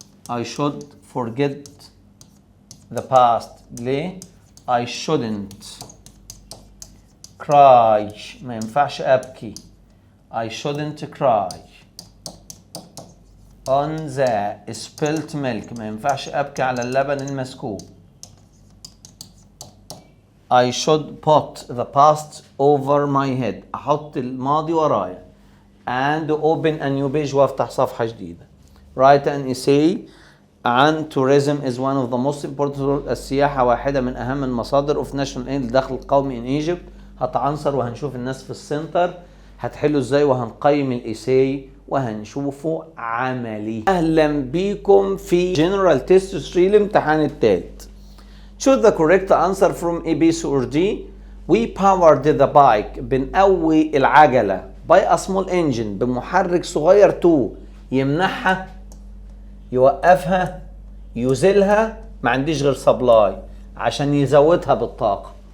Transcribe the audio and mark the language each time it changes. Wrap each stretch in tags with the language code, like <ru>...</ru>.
<en>I should forget the past. ليه؟ I shouldn't cry.</en> <ar>ما ينفعش أبكي.</ar> <en>I shouldn't cry on the spilt milk.</en> <ar>ما ينفعش أبكي على اللبن المسكوب.</ar> <en>I should put the past over my head.</en> <ar>أحط الماضي ورايا.</ar> <en>And open a new page</en> <ar>وأفتح صفحة جديدة.</ar> <en>Write an essay عن tourism is one of the most important.</en> <ar>السياحة واحدة من أهم المصادر</ar> <en>of national aid</en> <ar>الدخل القومي</ar> <en>in Egypt.</en> <ar>هتعنصر وهنشوف الناس في السنتر هتحلوا ازاي وهنقيم الإيساي وهنشوفه عملي. أهلا بيكم في General Test 3 الامتحان الثالث.</ar> <en>Choose the correct answer from A, B, C or D. We powered the bike.</en> <ar>بنقوي العجلة</ar> <en>by a small engine</en> <ar>بمحرك صغير to يمنعها يوقفها يزيلها. ما عنديش غير سبلاي عشان يزودها بالطاقة.</ar>